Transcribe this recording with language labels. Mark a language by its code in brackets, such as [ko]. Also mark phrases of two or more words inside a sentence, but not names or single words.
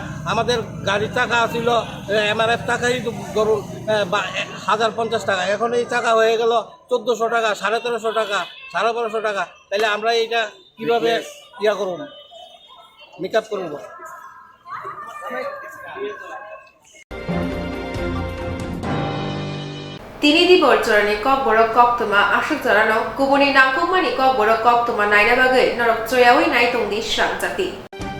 [bn] আমাদের গাড়ির টাকা ছিল MRF টাকাই ধরুন 1050 টাকা, এখন এই টাকা হয়ে গেল 1400 টাকা, 1350 টাকা, 1250 টাকা। তাহলে আমরা এইটা কীভাবে করব, মেকআপ করব? [trp] তিনি Dipor Jorani Kokborok Koktwma asuk jarano kubuni nangkukmani Kokborok Koktwma naina bagai norok joyawi nai tongdi Swrangchati.